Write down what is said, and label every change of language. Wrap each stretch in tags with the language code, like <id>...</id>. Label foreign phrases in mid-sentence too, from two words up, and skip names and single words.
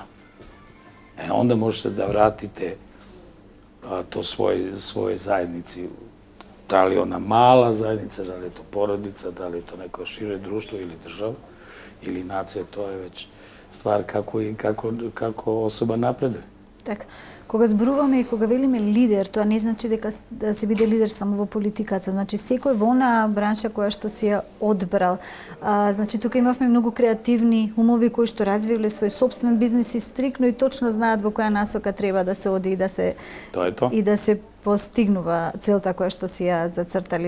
<sr>Onda možete da vratite to svoje zajednici. Da li ona mala zajednica, da li je to porodica, da li je to neko šire društvo ili država ili nacija, to je već stvar kako osoba napreduje.</sr> <mk>Така, кога зборуваме и кога велиме лидер, тоа не значи дека да се биде лидер само во политиката. Значи секој во онаа бранша која што си ја одбрал. Значи тука имавме многу креативни умови кои што развивале свој собствен бизнис и стрикно и точно знаат во која насока треба да се оди и да се и да се постигнува целта која што си ја зацртали.</mk>